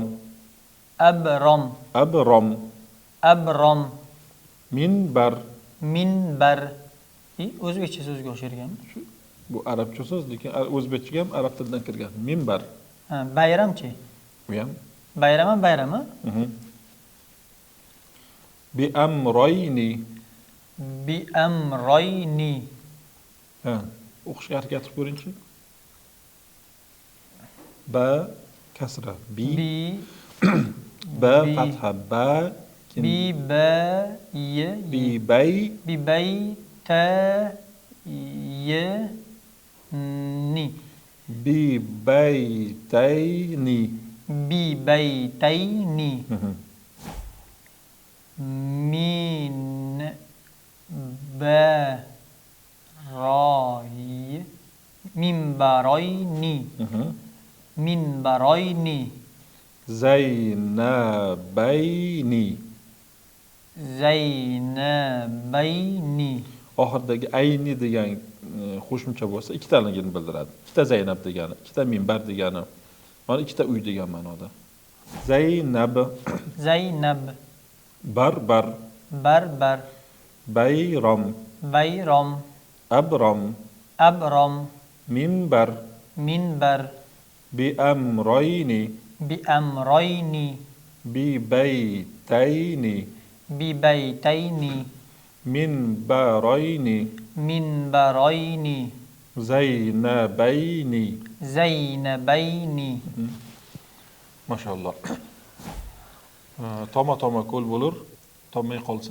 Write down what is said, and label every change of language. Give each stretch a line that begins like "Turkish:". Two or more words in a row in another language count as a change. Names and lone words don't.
Uzbek: abrom, abrom, abrom, minbar. minbar. O'zbekcha so'zga o'xshar ekanmi? Bu arabcha so'z, lekin o'zbekchaga ham arab tilidan kirgan. Minbar. Ha, bayramchi. Bu ham Bayrami?
Arabic: بِأَمْرَيْنِ. بِأَمْرَيْنِ.
Uzbek: Ha, o'qishga harakat qilib ko'ringchi. Ba kasra, bi, ba fatha, ba,
Arabic: بِ بَ يْ, بِ بَيْ, بِ بَيْ تَ يْ نِ, بِبَيْتَيْنِ. بِبَيْتَيْنِ، مِنْ بَرَيْ، مِنْبَرَيْنِ، مِنْبَرَيْنِ,
Uzbek: Zaynabayni. zaynabayni. Oxirdagi ayni degan qo'shimcha bo'lsa, ikkitaligini bildiradi. Ikkita Zaynab degani, ikkita minbar degani, mana ikkita uy degan ma'noda. Zaynab, Zaynab, barbar, barbar, bayrom, bayrom, abrom, abrom, minbar, minbar,
Arabic: بِأَمْرَيْنِ, بِأَمْرَيْنِ, بِبَيْتَيْنِ, بِبَيْتَيْنِ,
Uzbek: minbaroyni, minbaroyni, zaynabayni. zaynabayni. Mashalloh. Toma ko'l bo'lur, tomay qolsa